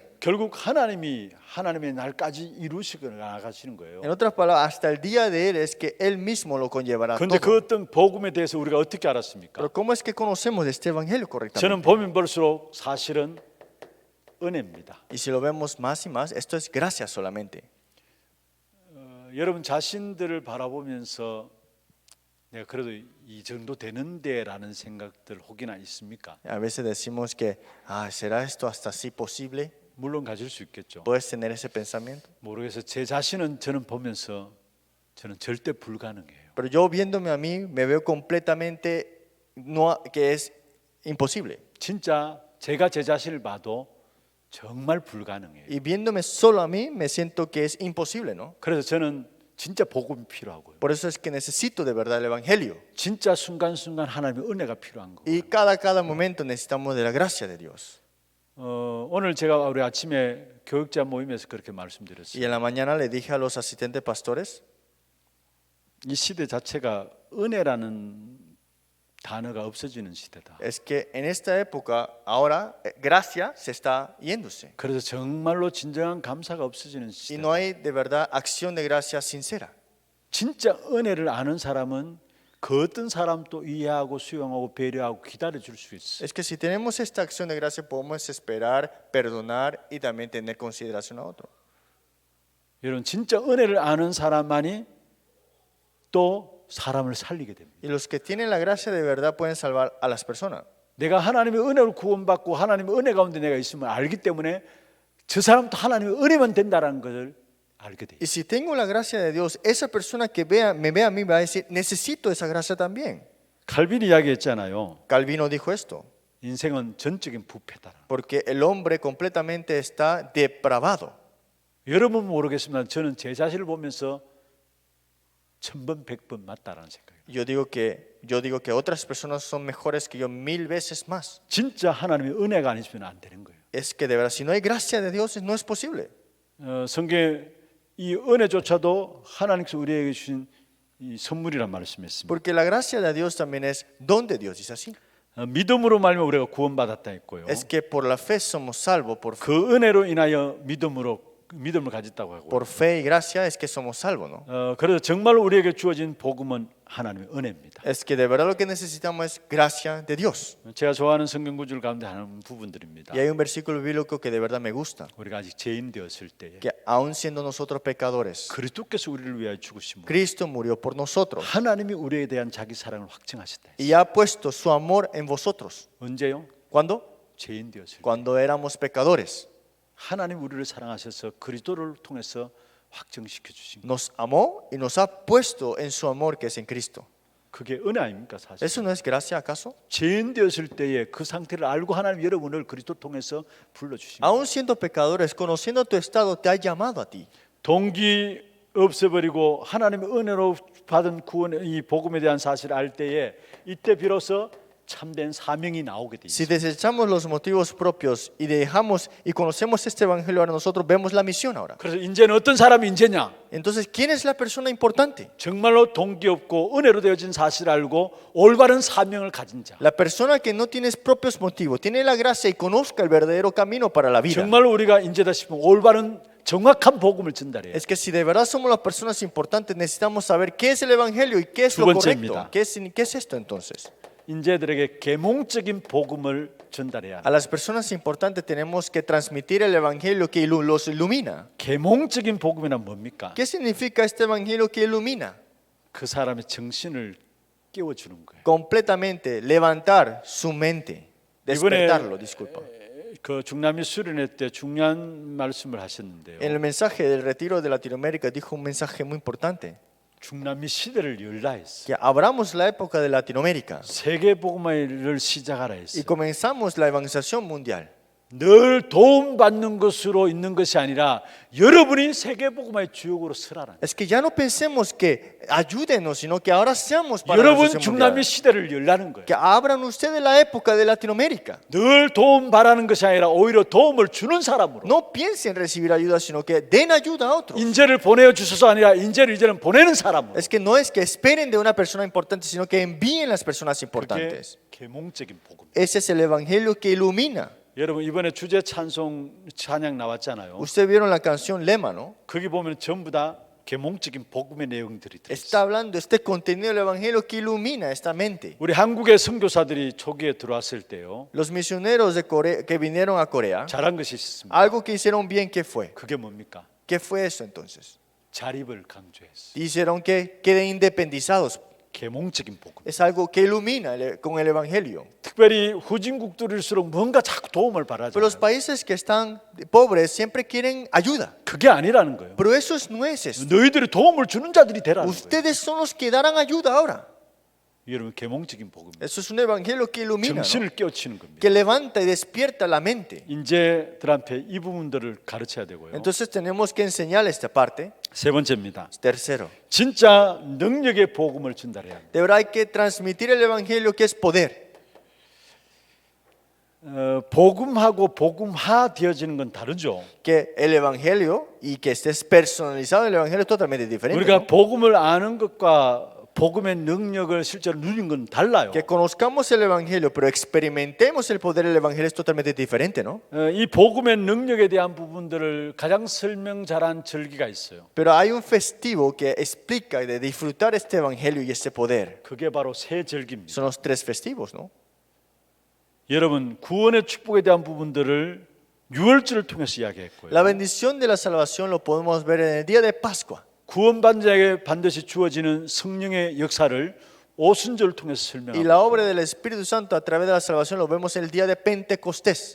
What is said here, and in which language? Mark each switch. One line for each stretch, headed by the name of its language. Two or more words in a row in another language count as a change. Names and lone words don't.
Korean: 결국 하나님이 하나님의 날까지 이루시고 나가시는 거예요.
Spanish: En otras palabras, hasta el día de Él es que Él mismo lo conllevará
Korean: 그런데 그
Spanish: todo.
Korean: 어떤 복음에 대해서 우리가 어떻게 알았습니까?
Spanish: Pero ¿cómo es que conocemos de este evangelio
Korean: 저는
Spanish: correctamente?
Korean: 보면 볼수록 사실은 은혜입니다.
Spanish: Y si lo vemos más y más, esto es gracia solamente.
Korean: 여러분 자신들을 바라보면서 내가 그래도 이 정도 되는데라는 생각들 혹이나 있습니까?
Spanish: A veces decimos que, ¿será esto hasta así posible?
Korean: 물론 가질 수 있겠죠.
Spanish: ¿Puedes tener ese pensamiento?
Korean: 모르겠어요. 제 자신은 저는 보면서 저는 절대 불가능해요.
Spanish: Pero yo viéndome a mí, me veo completamente que es imposible.
Korean: 진짜 제가 제 자신을 봐도 정말 불가능해요.
Spanish: Y viéndome solo a mí, me siento que es imposible, ¿no?
Korean: 그래서 저는 진짜 복음이 필요하고요.
Spanish: Por eso es que necesito de verdad el Evangelio.
Korean: 진짜 순간순간 하나님의 은혜가 필요한 거예요.
Spanish: Y cada momento necesitamos de la gracia de Dios.
Korean: 오늘 제가 우리 아침에 교육자 모임에서 그렇게
Spanish: Y
Korean: 말씀드렸어요.
Spanish: en la mañana le dije a los asistentes pastores,
Korean: 이 시대 자체가 은혜라는 단어가 없어지는 시대다.
Spanish: es que en esta época ahora gracia se está yéndose.
Korean: 그래서 정말로 진정한 감사가 없어지는
Spanish: Y
Korean: 시대.
Spanish: no hay de verdad acción de gracia sincera.
Korean: 진짜 은혜를 아는 사람은 그 어떤 사람도 이해하고 수용하고 배려하고 기다려 줄 수 있어.
Spanish: Es que si tenemos esta acción de gracia podemos esperar, perdonar y también tener consideración a otro.
Korean: 여러분 진짜 은혜를 아는 사람만이 또 사람을 살리게 됩니다.
Spanish: Y los que tienen la gracia de verdad pueden salvar a las personas.
Korean: 내가 하나님의 은혜를 구원받고 하나님의 은혜 가운데 내가 있으면 알기 때문에 저 사람도 하나님의 은혜만 된다라는 것을 알게 돼.
Spanish: Y si tengo la gracia de Dios, esa persona que me ve a mí va a decir, necesito esa gracia también.
Korean: 칼빈이 이야기했잖아요.
Spanish: Calvino dijo esto,
Korean: 인생은 전적인 부패다.
Spanish: porque el hombre completamente está depravado.
Korean: 여러분 모르겠지만 저는 제 자신을 보면서 1000번 100번 맞다라는 생각이에요.
Spanish: Yo digo que otras personas son mejores que yo 1000 veces más.
Korean: 진짜 하나님의 은혜가 아니시면 안 되는 거예요.
Spanish: Es que de verdad, si no hay gracia de Dios, no es posible.
Korean: 성경에 이 은혜조차도 하나님께서 우리에게 주신 이 선물이란 말씀했습니다.
Spanish: Porque la gracia de Dios también es don de Dios, dice así.
Korean: 믿음으로 말미암아 우리가 구원받았다 했고요.
Spanish: Es que por la fe somos salvos,
Korean: 그 은혜로 인하여 믿음을 가졌다고 하고.
Spanish: por fe y gracia es que somos salvos, ¿no?
Korean: 그래서 정말로 우리에게 주어진 복음은 하나님의 은혜입니다.
Spanish: Es que de verdad lo que necesitamos es gracia de Dios.
Korean: 제가 좋아하는 성경 구절 가운데 하는 부분들입니다.
Spanish: Y hay un versículo bíblico que de verdad me gusta,
Korean: 우리가 아직 죄인 되었을 때에
Spanish: que aun siendo nosotros pecadores,
Korean: 그리스도께서 우리를 위하여 죽으심으로
Spanish: Cristo murió por nosotros
Korean: 하나님이 우리에 대한 자기 사랑을 확증하셨다.
Spanish: y ha puesto su amor en vosotros.
Korean: 언제요?
Spanish: ¿Cuándo?
Korean: 죄인 되었을 때.
Spanish: Cuando éramos pecadores.
Korean: 하나님 우리를 사랑하셔서 그리스도를 통해서 확증시켜 주신 거.
Spanish: Nos amó y nos ha puesto en su amor que es en Cristo.
Korean: 그게 은혜 아닙니까 사실?
Spanish: ¿Eso no es gracia acaso?
Korean: 죄인 되었을 때에 그 상태를 알고 하나님 여러분을 그리스도 통해서 불러 주신 거.
Spanish: Aun siendo pecadores, conociendo tu estado, te ha llamado a ti.
Korean: 동기 없애버리고 하나님의 은혜로 받은 구원 이 복음에 대한 사실을 알 때에 이때 비로소 참된 사명이 나오게 돼
Spanish: Si
Korean: 있어요.
Spanish: desechamos los motivos propios y dejamos y conocemos este evangelio, ahora nosotros vemos la misión ahora.
Korean: 그래서 이제는 어떤 사람이 인재냐?
Spanish: Entonces, ¿quién es la persona importante?
Korean: 정말로 동기 없고 은혜로 되어진 사실을 알고 올바른 사명을 가진 자.
Spanish: La persona que no tiene propios motivos, tiene la gracia y conozca el verdadero camino para la vida.
Korean: 정말로 우리가 인재다 싶으면 올바른 정확한 복음을 전달해요.
Spanish: Es que si de verdad somos las personas importantes, necesitamos saber qué es el evangelio y qué es
Korean: 두
Spanish: lo
Korean: 번째입니다.
Spanish: correcto. ¿Qué es esto entonces?
Korean: 인재들에게 계몽적인 복음을 전달해야
Spanish: A
Korean: 합니다.
Spanish: las personas importantes tenemos que transmitir el evangelio que los ilumina.
Korean: 계몽적인 복음이란 뭡니까?
Spanish: ¿Qué significa este evangelio que ilumina?
Korean: 그 사람의 정신을 깨워주는 거예요.
Spanish: Completamente levantar su mente, despertarlo, disculpa.
Korean: 그 중남미 수련회 때 중요한 말씀을 하셨는데요.
Spanish: En el mensaje del retiro de Latinoamérica dijo un mensaje muy importante,
Korean: 중남미 시대를 열라 했어요.
Spanish: que abramos la época de Latinoamérica
Korean: 세계 복음화를 시작하라
Spanish: y
Korean: 했어요.
Spanish: comenzamos la evangelización mundial.
Korean: 늘 도움받는 것으로 있는 것이 아니라 여러분이 세계 복음화의 주역으로 서라는.
Spanish: Es que ya no pensemos que ayúdenos, sino que ahora seamos para la
Korean: 여러분
Spanish: evangelización
Korean: 중남미
Spanish: mundial.
Korean: 시대를 열라는 거예요.
Spanish: Que abran ustedes la época de Latinoamérica.
Korean: 늘 도움 바라는 것이 아니라 오히려 도움을 주는 사람으로.
Spanish: No piensen recibir ayuda, sino que den ayuda a otros.
Korean: 인재를 보내어 주셔서 아니라 인재를 이제는 보내는 사람으로.
Spanish: Es que no es que esperen de una persona importante, sino que envíen las personas
Korean: 그게
Spanish: importantes.
Korean: 계몽적인 복음.
Spanish: Ese es el evangelio que ilumina.
Korean: 여러분 이번에 주제 찬양 나왔잖아요.
Spanish: Ustedes vieron la canción Lema, ¿no?
Korean: 거기 보면 전부 다 계몽적인 복음의 내용들이 들어
Spanish: Está
Korean: 있어요.
Spanish: hablando este contenido del evangelio que ilumina esta mente.
Korean: 우리 한국의 선교사들이 초기에 들어왔을 때요.
Spanish: Los misioneros de Corea, que vinieron a Corea,
Korean: 잘한 것이 있습니다.
Spanish: algo que hicieron bien, ¿qué fue?
Korean: 그게 뭡니까?
Spanish: ¿Qué fue eso entonces?
Korean: 자립을 강조했어요.
Spanish: Hicieron que queden independizados.
Korean: 계몽적인 복음.
Spanish: Es algo que ilumina con el evangelio.
Korean: 특별히 후진국들일수록 뭔가 자꾸 도움을
Spanish: Pero los
Korean: 바라잖아요.
Spanish: países que están pobres siempre quieren ayuda.
Korean: 그게 아니라는 거예요.
Spanish: Pero eso no es eso.
Korean: 너희들이 도움을 주는 자들이 되라는 거예요.
Spanish: Ustedes son los que darán ayuda ahora.
Korean: 여러분 계몽적인 복음입니다.
Spanish: Eso es un evangelio que ilumina, ¿no?
Korean: 정신을 깨우치는 겁니다.
Spanish: Que levanta y despierta la mente.
Korean: 인재들한테 이 부분들을 가르쳐야 되고요.
Spanish: Entonces tenemos que enseñar esta parte.
Korean: 세 번째입니다.
Spanish: Tercero,
Korean: 진짜 능력의 복음을 전달해야 합니다.
Spanish: de verdad hay que transmitir el evangelio que es poder.
Korean: 복음하고 복음화 되어지는 건 다르죠.
Spanish: Que el evangelio y que estés personalizado en el evangelio es totalmente diferente,
Korean: 우리가
Spanish: ¿no?
Korean: 복음을 아는 것과 복음의 능력을 실제로 누리는 건 달라요.
Spanish: Que conozcamos el evangelio, pero experimentemos el poder del evangelio es totalmente diferente, ¿no?
Korean: 이 복음의 능력에 대한 부분들을 가장 설명 잘한 절기가 있어요.
Spanish: Pero hay un festivo que explica de disfrutar este evangelio y este poder.
Korean: 그게 바로 새 절기입니다.
Spanish: Son los tres festivos, ¿no?
Korean: 여러분 구원의 축복에 대한 부분들을 유월절을 통해서 이야기했고요.
Spanish: La bendición de la salvación lo podemos ver en el día de Pascua.
Korean: 구원받은 자에게 반드시 주어지는 성령의 역사를 오순절을 통해서
Spanish: Y la obra
Korean: 설명하고
Spanish: del Espíritu Santo a través de la salvación lo vemos en el día de Pentecostés.